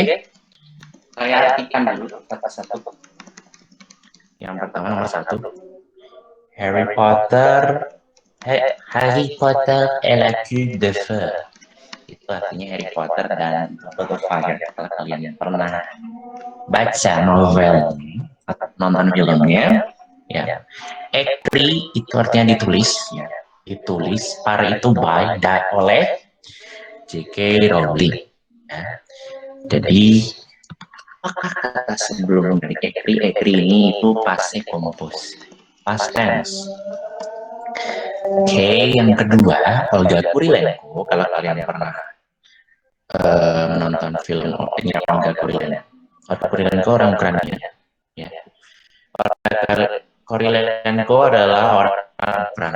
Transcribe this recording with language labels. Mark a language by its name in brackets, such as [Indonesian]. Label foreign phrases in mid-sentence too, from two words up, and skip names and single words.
[Indonesian] Saya artikan dulu satu-satu. Yang pertama nomor 1. Harry Potter et la queue de feu. Itu artinya Harry Potter dan Goblet of Fire. Kalau kalian pernah baca novel atau nonton filmnya, ya. Ekri itu artinya ditulis, ya. Ditulis, par itu by, oleh J.K. Rowling. Ya. Jadi, apakah kata sebelum dari ekri ini itu [French] passé compos, [English] past tense. [Indonesian] Oke, yang kedua, Olga Kurilenko. Kalau kalian pernah menonton film ini Olga Kurilenko. Olga Kurilenko orang Ukraina. Ya. Kurilenko adalah orang Ukraina.